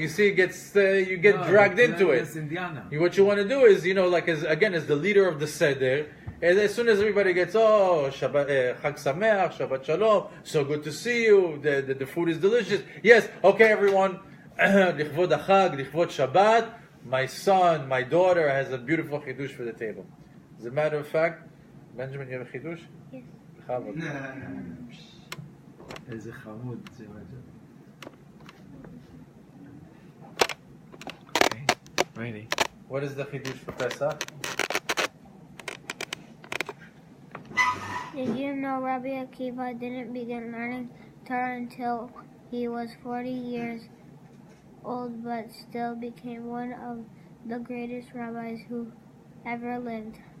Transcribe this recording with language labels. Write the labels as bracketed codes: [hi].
[en] You see, you get dragged into it. What you want to do is, as the leader of the Seder, and as soon as everybody gets, Shabbat, Chag Sameach, Shabbat Shalom, so good to see you, the food is delicious. Yes, okay, everyone, Lichvod HaChag, Lichvod Shabbat, my son, my daughter has a beautiful chidush for the table. As a matter of fact, Benjamin, you have a chidush? Yes. [he] איזה חמוד זה [en] Okay, ready. What is the chidush for Pesach? Did you know Rabbi Akiva didn't begin learning Torah until he was 40 years old, but still became one of the greatest rabbis who ever lived?